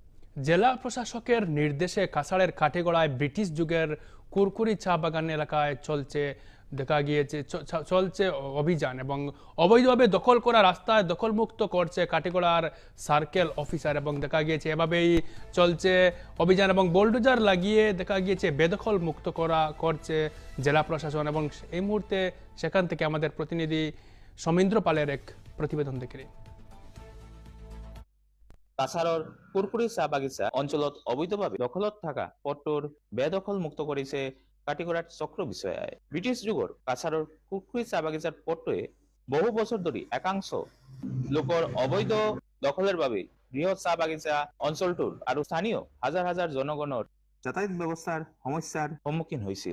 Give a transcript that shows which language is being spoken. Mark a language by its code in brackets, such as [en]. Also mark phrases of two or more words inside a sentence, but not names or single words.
[bn] জেলা প্রশাসকের নির্দেশে কাছাড়ের কাঠিগড়ায় ব্রিটিশ যুগের কুরকুরি চা বাগান এলাকায় চলছে অভিযান এবং অবৈধভাবে দখল করা রাস্তায় দখলমুক্ত করছে কাঠিগড়ার [en] circle officer [bn] এবং দেখা গিয়েছে এভাবেই চলছে অভিযান এবং বোলডোজার লাগিয়ে দেখা গিয়েছে বেদখল মুক্ত করছে জেলা প্রশাসন। এবং এই মুহূর্তে সেখান থেকে আমাদের প্রতিনিধি সমীন্দ্র পালের এক প্রতিবেদন দেখে। [as] কাছাৰৰ কুৰকুৰি চাহ বাগিচা অঞ্চলত অবৈধভাৱে দখলত থকা পথটোৰ বেদখল মুক্ত কৰিছে কাটিগড়াত চক্ৰ বিষয়াই। ব্ৰিটিছ যুগৰ কাছাৰৰ কুৰকুৰি চাহ বাগিচাৰ পথটোৱে বহু বছৰ ধৰি একাংশ লোকৰ অবৈধ দখলৰ বাবে বৃহৎ চাহ বাগিচা অঞ্চলটোৰ আৰু স্থানীয় হাজাৰ হাজাৰ জনগণৰ যাতায়াত ব্যৱস্থাৰ সমস্যাৰ সন্মুখীন হৈছিল।